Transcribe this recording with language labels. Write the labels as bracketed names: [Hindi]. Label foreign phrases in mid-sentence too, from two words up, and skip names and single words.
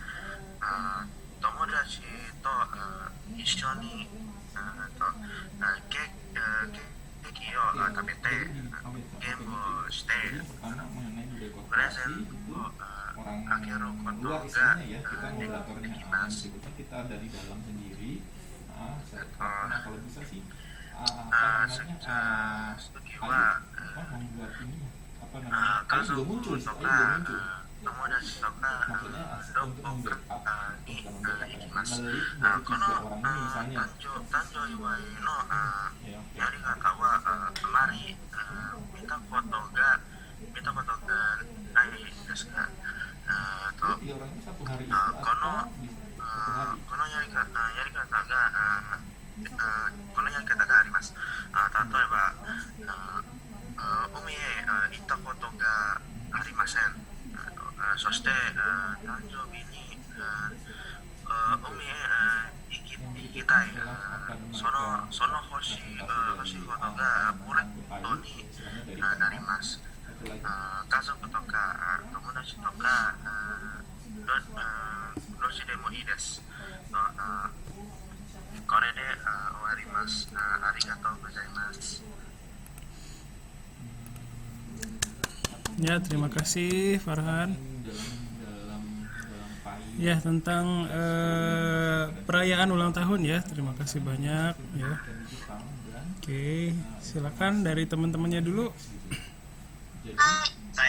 [Japanese] 友達と一緒にケーキを食べてゲームをしてプレゼントをあげることができます。 [Indonesian] kita dari dalam sendiri, kalau bisa sih membuat ini apa namanya, kan juga muncul maksudnya untuk membackup melalui notifikasi orang ini misalnya. Jadi orang ini satu hari itu atau satu hari. [Japanese] このやり方があります。例えば海へ行ったことがありません。そして誕生日に海へ行きたい。その欲しいことがプレットになります。家族とか友達とかどっちでもいいです。これで終わります。ありがとうございます。 [Indonesian] Ya, terima kasih Farhan. Ya, tentang perayaan ulang tahun ya. Terima kasih banyak ya. Oke, silakan dari teman-temannya dulu. Hai,